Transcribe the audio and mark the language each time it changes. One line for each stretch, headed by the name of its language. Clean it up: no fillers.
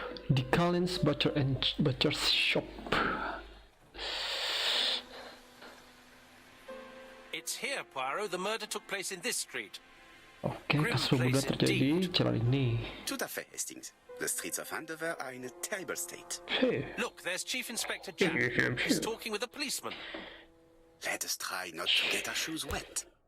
English: The Collins Butcher's Shop. It's here, Poirot. The murder took place in this street.
Indonesian: Oke, kasus pembunuhan terjadi di jalan ini.
French: Tout à fait, Hastings.
English: The streets of Andover are in a terrible state. Hey, Look, there's Chief Inspector Japp. He's talking with a policeman. Let us try not to get our shoes wet.